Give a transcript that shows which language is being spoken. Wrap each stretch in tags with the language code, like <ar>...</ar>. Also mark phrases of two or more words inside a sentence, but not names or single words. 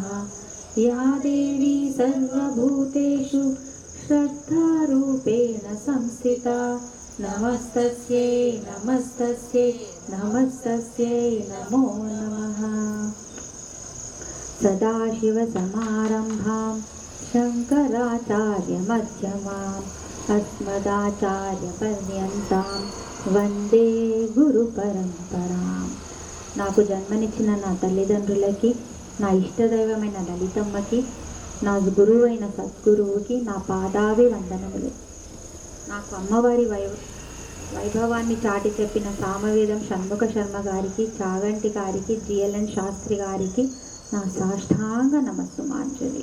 <sa>या देवी सर्वभूतेषु श्रद्धारूपेण संस्थिता नमस्तस्यै नमस्तस्यै नमस्तस्यै नमो नमः। सदाशिवसमारम्भां शङ्कराचार्यमध्यमाम् अस्मदाचार्यपर्यन्तां వందే గురు పరంపరాం.</sa> <te>నాకు జన్మనిచ్చిన నా తల్లిదండ్రులకి, నా ఇష్టదైవమైన లలితమ్మకి, నా గురువైన సద్గురువుకి నా పాదాభి వందనములు. నాకు అమ్మవారి వైభవాన్ని చాటి చెప్పిన సామవేదం షణ్ముఖ శర్మ గారికి, చాగంటి గారికి, జిఎల్ఎన్ శాస్త్రి గారికి నా సాష్టాంగ నమస్సుమాంజలి.</te>